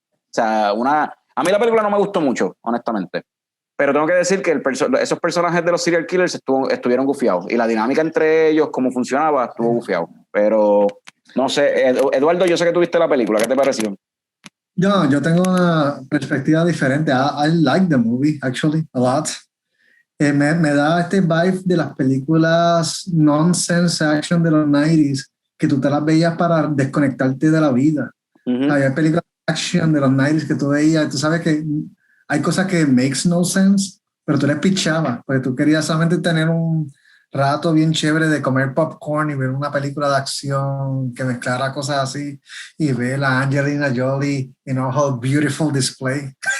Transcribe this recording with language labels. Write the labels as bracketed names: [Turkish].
[Spanish] O sea, a mí la película no me gustó mucho, honestamente. Pero tengo que decir que esos personajes de los serial killers estuvieron gufiados. Y la dinámica entre ellos, cómo funcionaba, estuvo gufiado. Pero, no sé, Eduardo, yo sé que tuviste la película. ¿Qué te pareció? Yo tengo una perspectiva diferente. [English] I like the movie, actually, a lot. [Spanish] Me da este vibe de las películas [English] nonsense action [Spanish] de los 90s, que tú te las veías para desconectarte de la vida. Había películas action de los 90s que tú veías, tú sabes que hay cosas que [English] makes no sense, [Spanish] pero tú les pichabas, porque tú querías solamente tener un rato bien chévere de comer popcorn y ver una película de acción que mezclara cosas así y ver a Angelina Jolie [English] in a whole beautiful display.